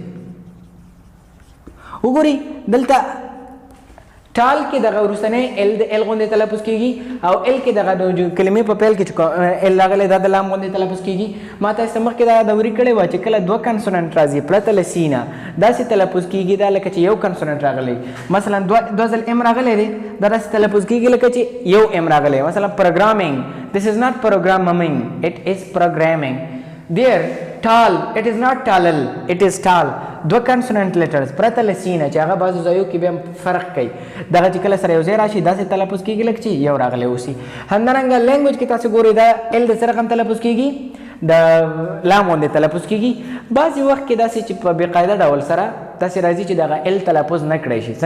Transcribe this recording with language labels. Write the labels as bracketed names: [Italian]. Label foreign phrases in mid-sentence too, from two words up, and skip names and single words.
[Pashto] وګورئ دلته ټال کې دغه وروستنی ال د ال غوندې تلفظ کېږي او ال کې دغه د کلمې په پیل کې چې ال راغلی دا د لام غوندې تلفظ کېږي. ما تاسو ته مخکې دا دوري کړې وه چې کله دوه کنسوننټ راځي پرته له سی نه داسې تلفظ کېږي دا لکه چې یو کنسوننټ راغلی. مثلا دوه ځل ام راغلی دی، دا داسې تلفظ کېږي لکه چې یو ام راغلی. مثلا پروګرامینګ. [English] This is not programming, it is programming. There tall, it is not tallal, it is tall. [Pashto] دوه [English] consonant letters [Pashto] پرته له سی نه چې هغه بعضو ځایو کې بیا فرق کوي. دغه چې کله سره یو ځای راشي داسې تلفظ کېږي لکه چې یو راغلی اوسي. همدارنګه لینګویج کې تاسو ګورئ دا ال د څه رقم تلفظ کېږي؟ د لام غوندې تلفظ کېږي. بعضې وخت کې داسې چې په بېقاعده ډول سره داسې راځي چې دغه ال تلفظ نه کړی شي.